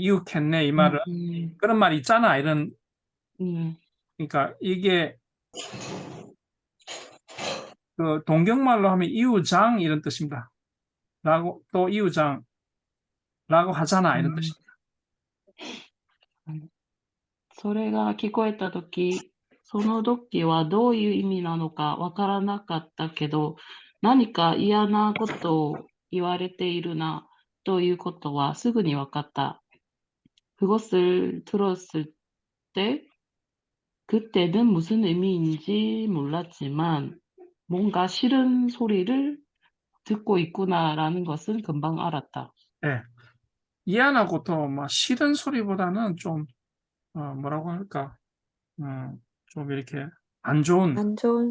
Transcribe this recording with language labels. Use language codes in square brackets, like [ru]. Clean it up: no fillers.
[ko] 이웃겠네 이 말은 그런 말 있잖아 이런. 그러니까 이게 동경말로 하면 이우장 이런 뜻입니다. 라고 또 이우장라고 하잖아 이런 뜻입니다. [ja] それが聞こえたとき、その時はどういう意味なのかわからなかったけど、何か嫌なことを言われているなということはすぐに分かった. [ko] 그것을 들었을 때, 그때는 무슨 의미인지 몰랐지만 뭔가 싫은 소리를 듣고 있구나라는 것은 금방 알았다. 네. 이해하고 또 싫은 소리보다는 좀 뭐라고 할까 좀 이렇게 안 좋은